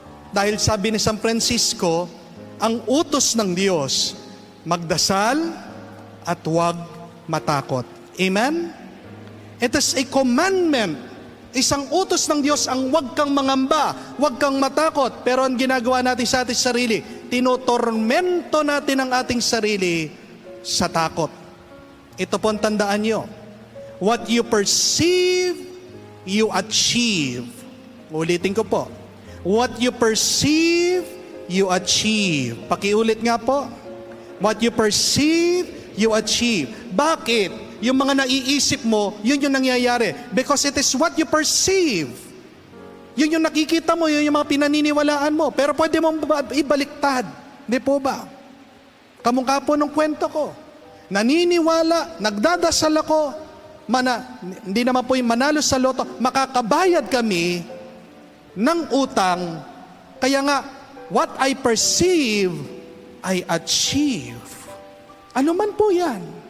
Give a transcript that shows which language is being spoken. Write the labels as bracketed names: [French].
[Filipino] Dahil sabi ni San Francisco, ang utos ng Diyos, magdasal at huwag matakot. Amen? [English] It is a commandment. [Filipino] Isang utos ng Diyos ang huwag kang mangamba, huwag kang matakot. Pero ang ginagawa natin sa ating sarili, tinotormento natin ang ating sarili sa takot. Ito po ang tandaan nyo. [English] What you perceive, you achieve. [Filipino] Ulitin ko po. [English] What you perceive, you achieve. [Filipino] Pakiulit nga po. [English] What you perceive, you achieve. [Filipino] Bakit? Yung mga naiisip mo, yun yung nangyayari. [English] Because it is what you perceive. [Filipino] Yun yung nakikita mo, yun yung mga pinaniniwalaan mo. Pero pwede mong ibaliktad. Hindi po ba? Kamukha po nung kwento ko. Naniniwala, nagdadasal ako, hindi naman po yung manalo sa loto, makakabayad kami ng utang, kaya nga, [English] what I perceive, I achieve. [Filipino] Ano man po yan.